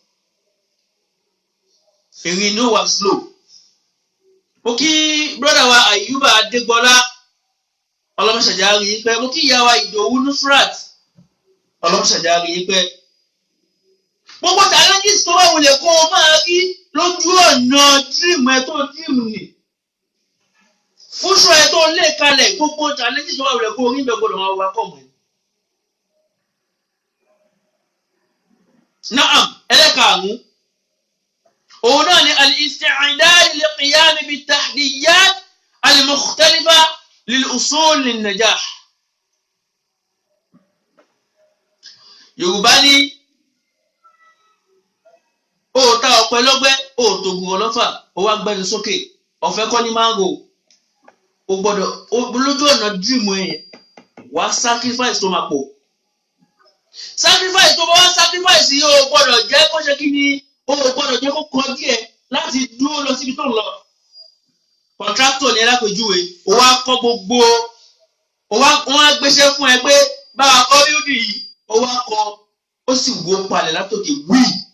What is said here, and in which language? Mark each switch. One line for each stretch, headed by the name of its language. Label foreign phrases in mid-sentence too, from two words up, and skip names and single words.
Yoruba: ìrìn inú wa slow mo kí brother wa Ayuba Adégbọlá ọlọ́mọṣàjà rí i pé mo kí ìyá wa Ìdòwú Nufrat ọlọ́mọṣàjà rí i pé gbogbo challenges tó wà wọlé kó o máa rí lójú ọ̀nà dream ẹ tó dream ni fúnṣọ ẹ tó lé kalẹ̀ gbogbo challenges tó wà wọlé kó o rí bẹ́ẹ̀ gbọ́dọ̀ máa wá kọ́ mọ́ ẹ.
Arabic: Naam
Yoruba: ẹlẹ́karùn-ún òun náà ni
Arabic: الاستعداد للقيام بالتحديات المختلفة للأصول للنجاح.
Yoruba: Yorùbá ní ó ta ọ̀pẹ lọ́gbẹ́ ó tògùn ọlọ́fà ó wá gbẹ́nu sókè ọ̀fẹ́ kọ́ ní máńgò ó gbọ́dọ̀ lójú ọ̀nà dream yẹn wá sacrifice tó máa pọ̀ sacrifice tó bá wá sacrifice yìí ó gbọ́dọ̀ jẹ́ kó ṣe kí ni ó gbọ́dọ̀ jẹ́ kó kọ́ díẹ̀ láti dúró lọ síbi tó ń lọ contractor ní ẹlápèjúwe ó wá kọ́ gbogbo wọ́n á gbéṣẹ́ fún ẹ pé bá a kọ́ bíúdì yìí ó wá kọ́ ó sì wó palẹ̀ látòkè wíì.